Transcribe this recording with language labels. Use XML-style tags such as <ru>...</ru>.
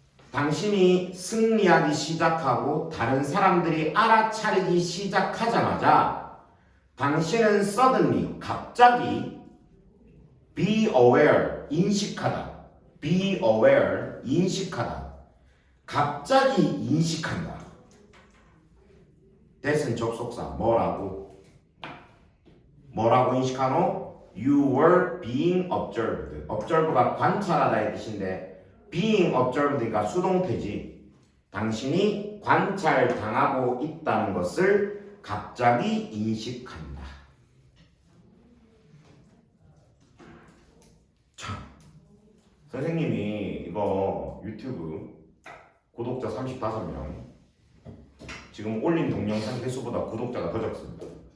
<ko>당신이 승리하기 시작하고 다른 사람들이 알아차리기 시작하자마자 당신은 suddenly 갑자기 be aware 인식하다 be aware 인식하다 갑자기 인식한다. that은 접속사 뭐라고 인식하노?</ko> <en>You were being observed.</en> <ko>observe가 관찰하다의 뜻인데 being observed니까 수동태지. 당신이 관찰당하고 있다는 것을 갑자기 인식한다. 자, 선생님이 이거 유튜브 구독자 35명 지금 올린 동영상 개수보다 구독자가 더 적습니다.</ko>